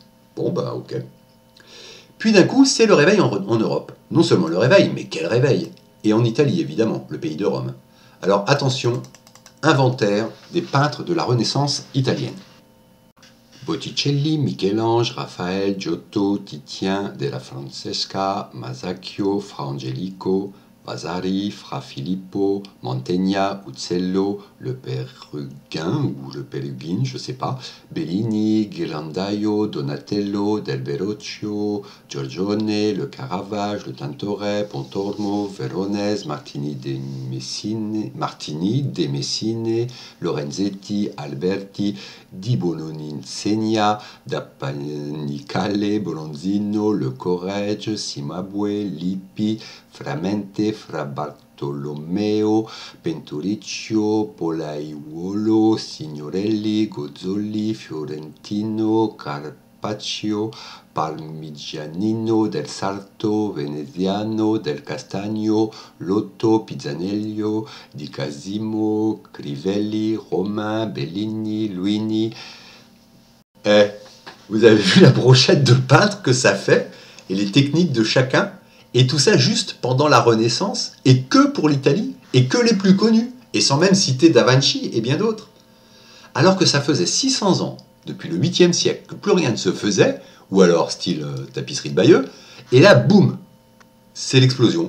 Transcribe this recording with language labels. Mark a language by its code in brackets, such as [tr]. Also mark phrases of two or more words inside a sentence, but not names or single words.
[fr] Bon, bah ok. Puis d'un coup, c'est le réveil en Europe. Non seulement le réveil, mais quel réveil! Et en Italie, évidemment, le pays de Rome. Alors attention, inventaire des peintres de la Renaissance italienne. Botticelli, Michel-Ange, Raphaël, Giotto, Titien, Della Francesca, Masaccio, Fra Angelico, Vasari, Fra Filippo, Mantegna, Uccello, le Péruguin ou le Pérugin, je sais pas, Bellini, Ghirlandaio, Donatello, Del Verrocchio, Giorgione, le Caravage, le Tintoret, Pontormo, Veronese, Martini de Messine, Lorenzetti, Alberti, Di Bononicenia, da Panicale, Bronzino, Le Corrège, Cimabue, Lippi, Framente, Fra Bartolomeo, Penturicchio, Polaiuolo, Signorelli, Gozzoli, Fiorentino, Carpaccio, Parmigianino, Del Sarto, Veneziano, Del Castagno, Lotto, Pizzanello, Di Casimo, Crivelli, Romain, Bellini, Luini. Vous avez vu la brochette de peintre que ça fait et les techniques de chacun, et tout ça juste pendant la Renaissance, et que pour l'Italie, et que les plus connus, et sans même citer Da Vinci et bien d'autres. Alors que ça faisait 600 ans, depuis le 8e siècle, que plus rien ne se faisait, ou alors style tapisserie de Bayeux, et là, boum, c'est l'explosion.